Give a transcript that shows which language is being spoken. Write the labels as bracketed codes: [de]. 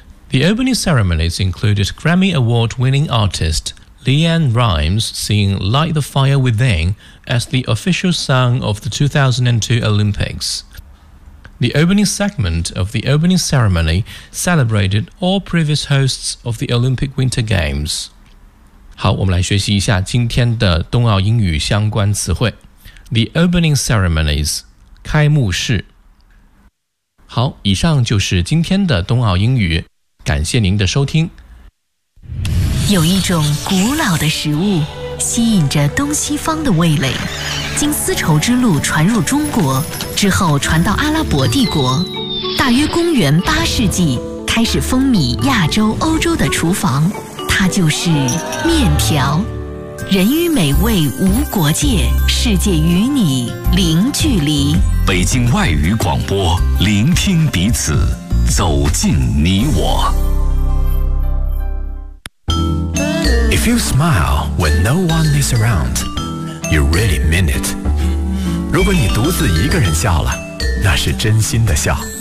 [en] The opening ceremonies included Grammy Award-winning artist Leanne Rimes singing Light the Fire Within as the official song of the 2002 Olympics. The opening segment of the opening ceremony celebrated all previous hosts of the Olympic Winter Games. [zh] 好，我们来学习一下今天的冬奥英语相关词汇。 [en] The opening ceremonies, [zh] 开幕式。好，以上就是今天的冬奥英语，感谢您的收听。有一种古老的食物，吸引着东西方的味蕾。经丝绸之路传入中国之后，传到阿拉伯帝国，大约公元八世纪开始风靡亚洲、欧洲的厨房，它就是面条。人与美味无国界，世界与你零距离。北京外语广播，聆听彼此，走进你我。 [en] If you smile when no one is around. You really mean it. [zh] 如果你独自一个人笑了，那是真心的笑。